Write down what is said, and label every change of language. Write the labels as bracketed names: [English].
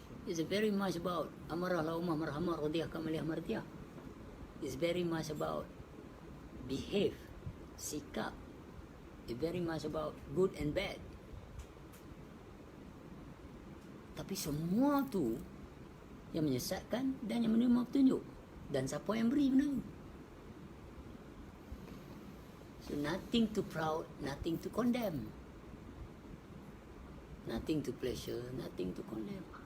[English] It's very much about [Malay] amarah laumah marhamah radiyah kamaliyah mardiyah. [English] It's very much about behave, [Malay] sikap. [English] It's very much about good and bad. [Malay] Tapi semua tu yang menyesatkan dan yang menerima petunjuk. Dan siapa yang beri benda tu. [English] So nothing to proud, nothing to condemn. Nothing to pleasure, nothing to condemn.